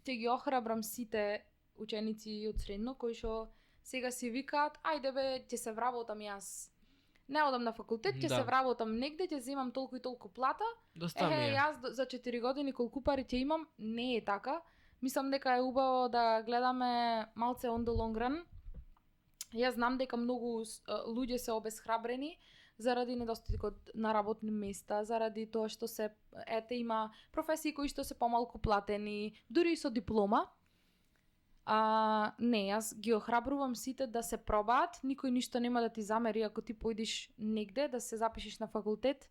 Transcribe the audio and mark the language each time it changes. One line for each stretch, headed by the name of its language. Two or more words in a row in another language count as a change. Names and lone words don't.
Macedonian: ќе ги охрабрам сите ученици од средно кои што сега си викаат, ајде бе, ќе се вработам јас. Не одам на факултет, ќе се вработам негде, ќе земам толку и толку плата. Јас за 4 години колку пари ќе имам, не е така. Мислам дека е убаво да гледаме малце
English: on the long run.
Macedonian: Јас знам дека многу луѓе се обесхрабрени заради недостигот на работни места, заради тоа што се има професии кои што се помалку платени, дури и со диплома. Не, јас ги охрабрувам сите да се пробаат, никој ништо нема да ти замери ако ти појдеш негде да се запишеш на факултет.